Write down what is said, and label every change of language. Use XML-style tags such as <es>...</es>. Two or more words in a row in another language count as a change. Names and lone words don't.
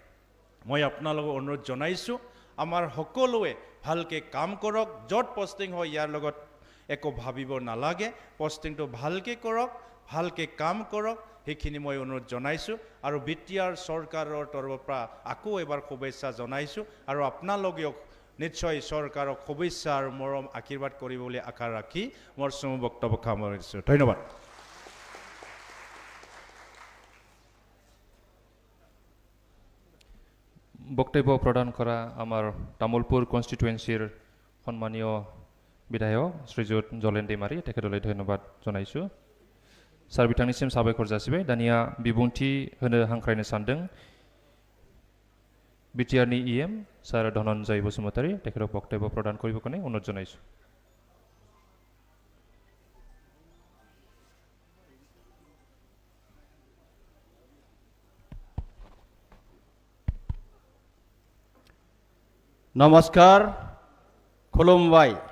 <as>মই আপোনালোকক অনুৰোধ জনাইছোঁ আমাৰ সকলোৱে ভালকৈ কাম কৰক য'ত পষ্টিং হয় ইয়াৰ লগত একো ভাবিব নালাগে পষ্টিংটো ভালকৈ কৰক ভালকৈ কাম কৰক সেইখিনি মই অনুৰোধ জনাইছোঁ আৰু BTR চৰকাৰৰ তৰফৰ পৰা আকৌ এবাৰ শুভেচ্ছা জনাইছোঁ আৰু আপোনালোকেও নিশ্চয় চৰকাৰক শুভেচ্ছা আৰু মৰম আশীৰ্বাদ কৰিব বুলি আশা ৰাখি মোৰ চমু বক্তব্য সামৰিছোঁ ধন্যবাদ বক্তব্য প্ৰদান কৰা আমাৰ তামোলপুৰ কনষ্টিটুৱেঞ্চিৰ সন্মানীয় বিধায়ক শ্ৰীযুত জলেন दैमारी তেখেতলৈ ধন্যবাদ জনাইছোঁ</as> <brx>सार बिथांनिसिम साबायखर जासिबाय दानिया बिबुंथि होनो हांख्रायनो सानदों BTRनि EM सार</brx> <as>धनन्जय बसुमतारी তেখেতক বক্তব্য প্ৰদান কৰিব কাৰণে অনুৰোধ জনাইছোঁ</as> <brx>नमस्कार खुलुमबाय</brx>